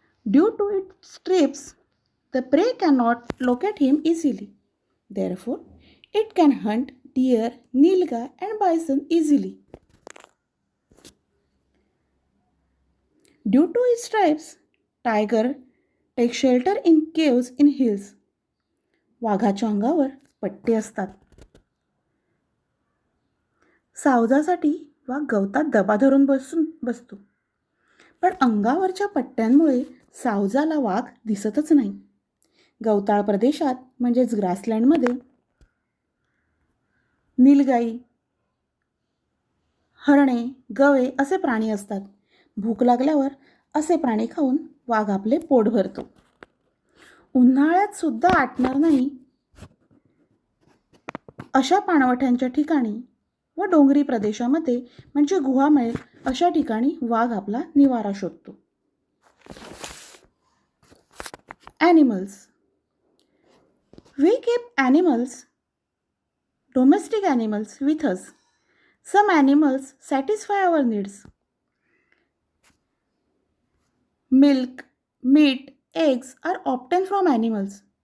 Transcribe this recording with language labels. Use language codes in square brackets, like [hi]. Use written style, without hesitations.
[en] Due to its trips, the prey cannot locate him easily. Therefore, it can hunt deer, nilgai, and bison easily. Due to its stripes, tiger takes shelter in caves in hills. [mr] वाघाच्या अंगावर पट्टे असतात. सावजासाठी वाघ गवतात दबा धरून बसतो. पण अंगावरच्या पट्ट्यांमुळे सावजाला वाघ दिसतच नाही. गवताळ प्रदेशात म्हणजेच ग्रासलँडमध्ये नीलगाई, हरणे, गवे असे प्राणी असतात. भूक लागल्यावर असे प्राणी खाऊन वाघ आपले पोट भरतो. उन्हाळ्यात सुद्धा आटणार नाही अशा पाणवठ्यांच्या ठिकाणी व डोंगरी प्रदेशामध्ये म्हणजे गुहा मिळेल अशा ठिकाणी वाघ आपला निवारा शोधतो. [en] Animals. We keep animals, domestic animals, with us. Some animals satisfy our needs. Milk, meat, eggs are obtained from animals.